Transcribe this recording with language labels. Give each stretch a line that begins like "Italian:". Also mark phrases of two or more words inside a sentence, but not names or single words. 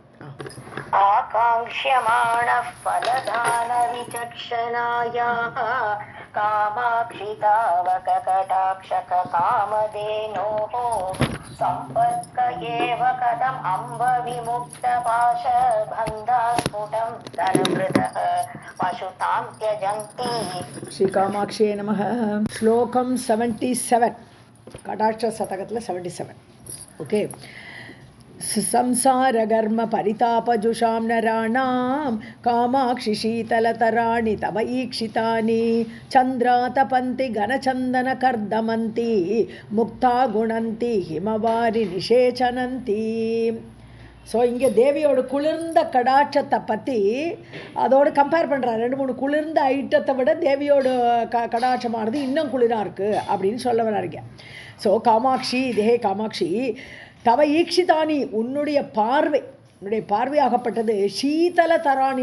Sanskrit: आकाङ्क्ष्यमान फलदान विचक्षणायाः कामाक्षि तावक कटाक्षक कामधेनोः सम्पर्क एव कथम् अम्ब विमुक्त पाश बन्धास्फुटम् तनुभृतः पशुताम् त्यजन्ति. श्री कामाक्ष्यै नमः.
Tamil: ஸ்லோகம் 77, கடாட்ச சதகத்தில் 77. ஓகே.
Sanskrit: संसारगर्म परितापजुषां नराणां कामाक्षि शीतलतराणि तव ईक्षितानि चन्द्रातपन्ति घनचन्दनकर्दमन्ति मुक्ता गुणन्ति हिमवारि निषेचनन्ति.
Tamil: ஸோ இங்கே தேவியோட குளிர்ந்த கடாட்சத்தை பற்றி அதோடு கம்பேர் பண்ணுறாரு. 2-3 குளிர்ந்த ஐட்டத்தை விட தேவியோட கடாட்சமானது இன்னும் குளிராக இருக்குது அப்படின்னு சொல்ல வர்றாருங்க. ஸோ காமாட்சி,
Sanskrit: देहे कामाक्षि तव ईक्षितानि,
Tamil: உன்னுடைய பார்வையாகப்பட்டது
Sanskrit: शीतल तराणि.